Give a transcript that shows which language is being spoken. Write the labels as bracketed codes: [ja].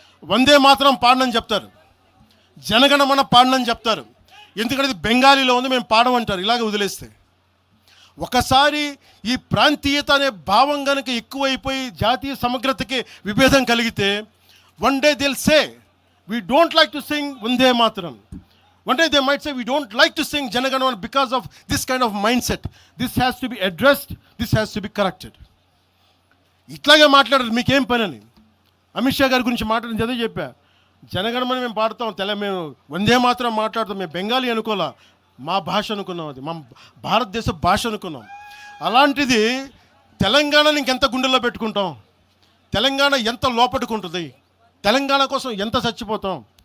[te] వందే మాత్రం పాడనని చెప్తారు, జనగణమన పాడనని చెప్తారు. ఎందుకంటే ఇది బెంగాలీలో ఉంది, మేము పాడమంటారు. ఇలాగే వదిలేస్తే ఒకసారి ఈ ప్రాంతీయత అనే భావం కనుక ఎక్కువైపోయి జాతీయ సమగ్రతకి విభేదం కలిగితే [en] one day దిల్ సే we don't like to sing [te] వందే మాత్రం. [en] One day they might say we don't like to sing Janaganamana because of this kind of mindset. This has to be addressed. This has to be corrected. [te] ఇట్లాగే మాట్లాడారు, మీకేం పని అని. అమిత్ షా గారి గురించి మాట్లాడిన చదివి చెప్పా, జనగణమన మేము పాడతాం, మేము వందే మాత్రం మాట్లాడతాం, మేము బెంగాలీ అనుకోలే, మా భాష అనుకున్నాం, అది మా భారతదేశ భాష అనుకున్నాం. అలాంటిది తెలంగాణని ఇంకెంత గుండెల్లో పెట్టుకుంటాం, తెలంగాణ ఎంత లోపట్టుకుంటుంది, తెలంగాణ కోసం ఎంత చచ్చిపోతాం.